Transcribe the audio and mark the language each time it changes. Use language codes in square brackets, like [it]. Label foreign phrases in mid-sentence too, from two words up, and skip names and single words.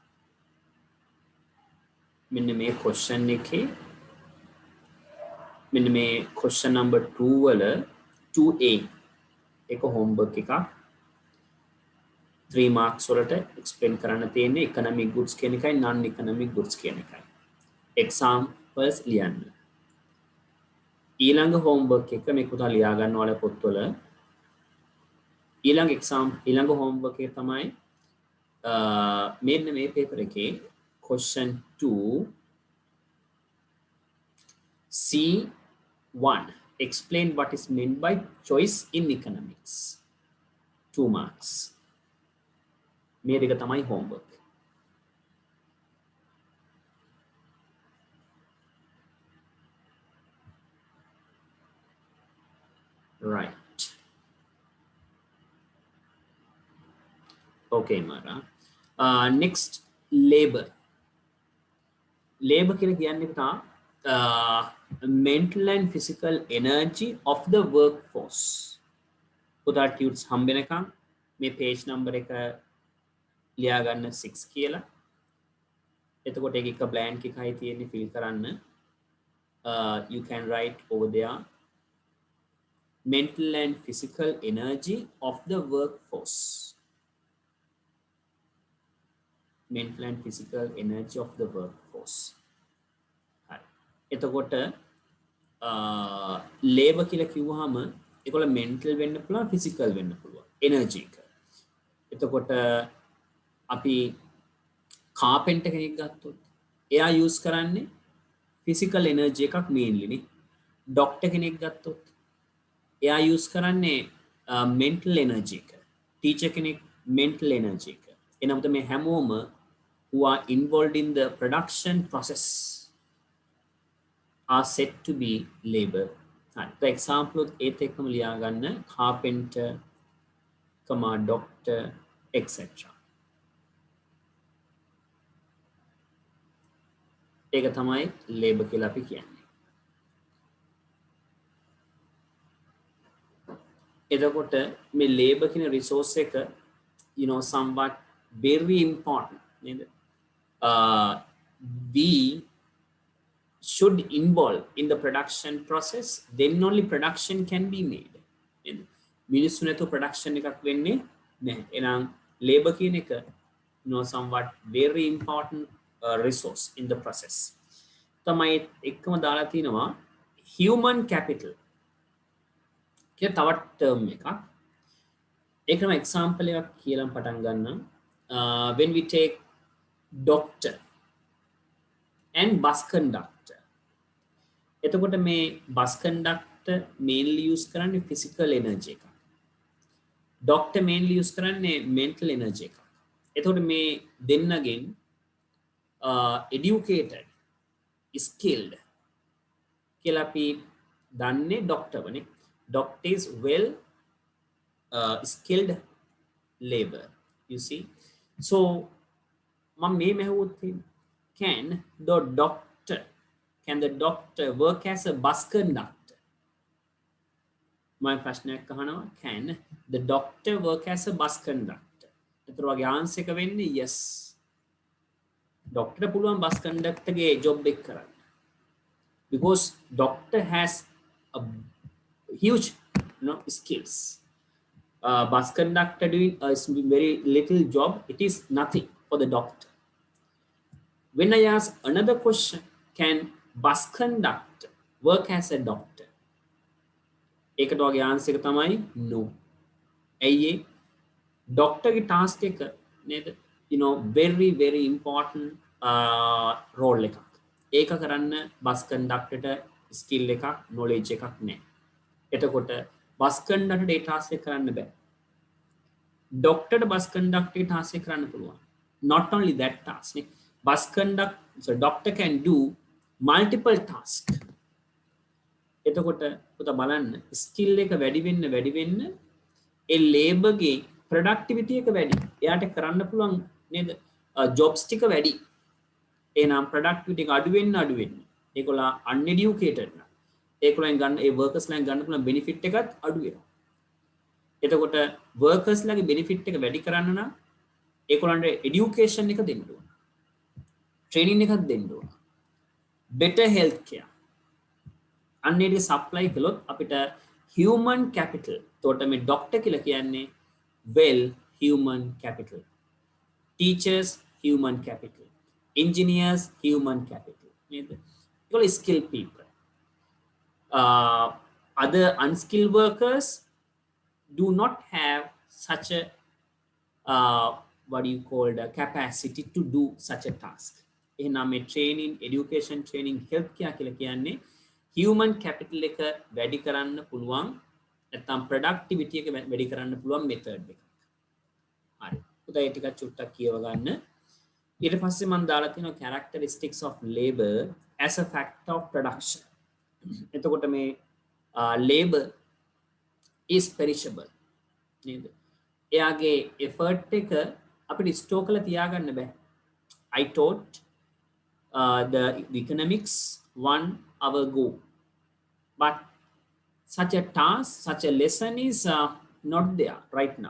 [si] මෙන්න මේ question එකේ මෙන්න මේ [en] question number [si] 2 වල 2A එක homework එකක් 3 marks වලට explain කරන්න තියෙන්නේ [en] economic goods [si] කියන එකයි [en] non economic goods [si] කියන එකයි examples ලියන්න ඊළඟ homework එක මේ පුතා ලියා ගන්න ඕනේ පොත්වල ඊළඟ homework එක තමයි මෙන්න මේ paper එකේ question 2 C1 [en] explain what is meant by choice in economics 2 marks [si] මේ දෙක තමයි homework [en] right okay Mara next labor [si] කියලා කියන්නේ පුතා [en] mental and physical energy of the workforce [si] පුතා tunes හම්බෙනකම් මේ [en] page number [si] එක ලියා ගන්න 6 කියලා එතකොට ඒක එක blank එකයි තියෙන්නේ fill කරන්න [en] you can write over there mental and physical energy of the workforce mental and physical energy of the workforce [si] හරි එතකොට labor කියලා කිව්වහම ඒකවල mental වෙන්න පුළුවන් physical වෙන්න පුළුවන් energy එක එතකොට අපි carpenter කෙනෙක් ගත්තොත් එයා use කරන්නේ [en] physical energy [si] එකක් mainly නේ. doctor කෙනෙක් ගත්තොත් එයා use කරන්නේ [en] mental energy [si] එක. [en] teacher කෙනෙක් mental energy [si] එක. එනමුත් මේ හැමෝම [en] who are involved in the production process are said to be labor. For example, [si] ඒත් එක්කම ලියා ගන්න [en] carpenter, doctor, etc. [si] ඒක තමයි labor කියලා අපි කියන්නේ. එතකොට මේ labor කියන resource එක [en] somewhat very important [si] නේද? [en] We should involve in the production process, then only production can be made. [si] මිනිස්සු නැතුව production එකක් වෙන්නේ නැහැ. [en] එහෙනම් labor [si] කියන එක [en] somewhat very important resource in the process. [si] තමයි එක්කම දාලා තිනවා [en] human capital [si] කියලා තවත් term එකක්. ඒකම example එකක් කියලා පටන් ගන්න. [en] When we take doctor and bus conductor. [si] එතකොට මේ [en] bus conductor mainly use [si] කරන්නේ [en] physical energy [si] එක. [en] doctor mainly use [si] කරන්නේ [en] mental energy [si] එක. එතකොට මේ දෙන්නගෙන් [en] educated, skilled [si] කියලා අපි දන්නේ doctor වනේ. [en] doctor is well skilled labor, you see. So [si] මම මේ මහුවොත් [en] can the doctor work as a bus conductor? My [si] ප්‍රශ්නයක් අහනවා [en] can the doctor work as a bus conductor? [si] ඒතර වගේ answer එක වෙන්නේ yes. doctor පුළුවන් [en] bus conductor [si] ගේ job එක කරන්න. [en] Because doctor has a huge skills. Bus conductor doing a very little job, it is nothing for the doctor. When I ask another question, can bus conductor work as a doctor? [si] ඒකට වගේ answer එක තමයි no. ඇයි doctor ගේ task එක නේද? [en] very very important role [si] එකක්. ඒක කරන්න [en] bus conductor [si] ට skill එකක් knowledge එකක් නැහැ. එතකොට [en] bus conductor [si] ට ඒ task එක කරන්න බෑ. doctor ට [en] bus conductor [si] ගේ task එක කරන්න පුළුවන්. [en] Not only that task නේ. Doctor can do multiple tasks. [si] එතකොට පුතා බලන්න skill එක වැඩි වෙන්න ඒ labor ගේ productivity එක වැඩි. එයාට කරන්න පුළුවන් නේද? jobs ටික වැඩි. එහෙනම් productivity එක අඩු වෙන්න. ඒගොල්ලෝ uneducated නම් ඒගොල්ලන් ගන්න ඒ workers ලෙන් ගන්න පුළුවන් benefit එකත් අඩු වෙනවා. එතකොට workers ලගේ benefit එක වැඩි කරන්න නම් ඒගොල්ලන්ට education එක දෙන්න ඕන. training එකක් දෙන්න ඕන. [en] better health care. [si] අන්නේට supply කළොත් අපිට [en] human capital. [si] එතකොට මේ doctor කියලා කියන්නේ [en] well human capital. Teachers human capital. Engineers human capital. [si] නේද? ඒගොල්ලෝ [en] skilled people. Other unskilled workers do not have such a what do you call the capacity to do such a task. [si] එහෙනම් මේ [en] training, education training, health care [si] කියලා කියන්නේ [en] human capital [si] එක වැඩි කරන්න පුළුවන් නැත්නම් productivity එක වැඩි කරන්න පුළුවන් method එකක්. හරි. උදේ ඒ ටික චුට්ටක් කියව ගන්න. ඊට පස්සේ මම දාලා තියෙනවා [en] characteristics of labor as a factor of production. [si] එතකොට මේ [en] labor is perishable නේද? [si] එයාගේ effort එක අපිට store කරලා තියාගන්න බෑ. [en] I taught the economics 1 hour ago, but such a task, such a lesson is not there right now.